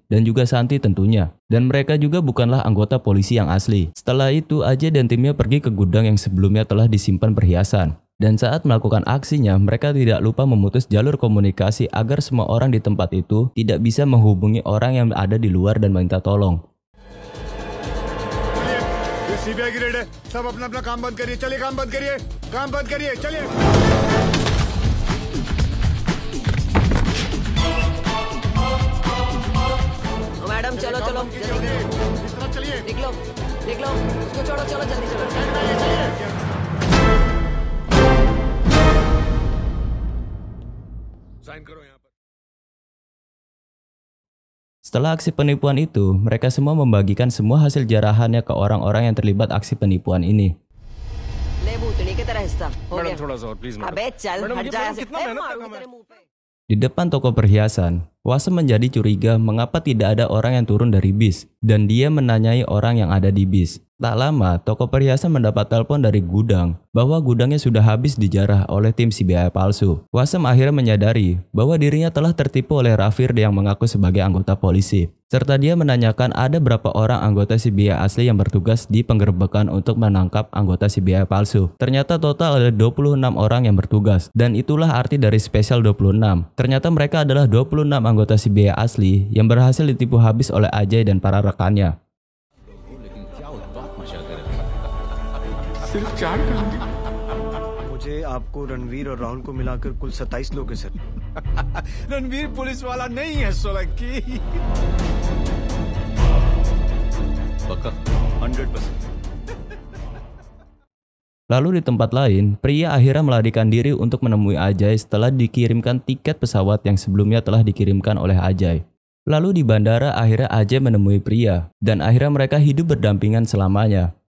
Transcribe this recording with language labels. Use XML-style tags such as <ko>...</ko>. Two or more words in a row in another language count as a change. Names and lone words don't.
<id>Dan juga Santi tentunya. Dan mereka juga bukanlah anggota polisi yang asli. Setelah itu Ajay dan timnya pergi ke gudang yang sebelumnya telah disimpan perhiasan. Dan saat melakukan aksinya, mereka tidak lupa memutus jalur komunikasi agar semua orang di tempat itu tidak bisa menghubungi orang yang ada di luar dan minta tolong.</id> <hi>सीबीआई की रेड है. सब अपना अपना काम बंद करिए. चलिए काम बंद करिए. काम बंद करिए. चलिए. मैडम चलो चलो चलिए. निकलो निकलो उसको छोड़ो चलो जल्दी चलो. साइन करो यहाँ पर.</hi> <id>Setelah aksi penipuan itu, mereka semua membagikan semua hasil jarahannya ke orang-orang yang terlibat aksi penipuan ini.</id> <hi>ले भूतनी की तरह हिस्सा हो मैडम गया. थोड़ा सा और प्लीज मैडम. अबे चल मैडम, हट ये जा मैडम ऐसे. कितना मेहनत मारूंगी लगा तेरे मुंह पे.</hi> <id>Di depan toko perhiasan, Wasem menjadi curiga mengapa tidak ada orang yang turun dari bis dan dia menanyai orang yang ada di bis. Tak lama, toko perhiasan mendapat telepon dari gudang bahwa gudangnya sudah habis dijarah oleh tim CBI palsu. Wasem akhirnya menyadari bahwa dirinya telah tertipu oleh Rafir yang mengaku sebagai anggota polisi. Serta dia menanyakan ada berapa orang anggota CBI asli yang bertugas di penggerbekan untuk menangkap anggota CBI palsu. Ternyata total ada 26 orang yang bertugas dan itulah arti dari spesial 26. Ternyata mereka adalah 26 anggota CBI asli yang berhasil ditipu habis oleh Ajay dan para rekannya.</id> <hi>सिर्फ 4 कहानी. मुझे आपको रणवीर और राहुल को मिलाकर कुल 27 लोग हैं सर. रणवीर पुलिस वाला नहीं है सोलंकी. पक्का 100%.</hi> <id>Lalu di tempat lain, pria akhirnya melarikan diri untuk menemui Ajay setelah dikirimkan tiket pesawat yang sebelumnya telah dikirimkan oleh Ajay. Lalu di bandara akhirnya Ajay menemui pria dan akhirnya mereka hidup berdampingan selamanya.</id>